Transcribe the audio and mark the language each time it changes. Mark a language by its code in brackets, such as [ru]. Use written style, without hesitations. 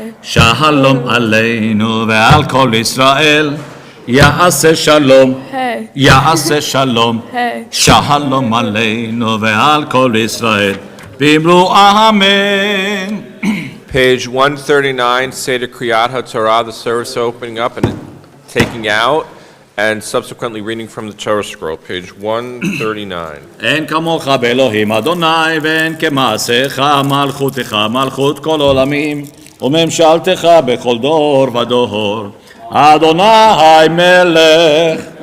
[he] שלום עלינו ועל כל ישראל יעשה שלום hey, יעשה שלום hey. שלום עלינו ועל כל ישראל ואמרו אמן. [en] Page 139, Seder Kriyat HaTorah, the service opening up and taking out, and subsequently reading from the Torah scroll, page 139. [he] אין כמוך באלוהים אדוני ואין כמעשיך מלכותך מלכות כל עולמים וממשלתך בכל דור ודור אדוני מלך.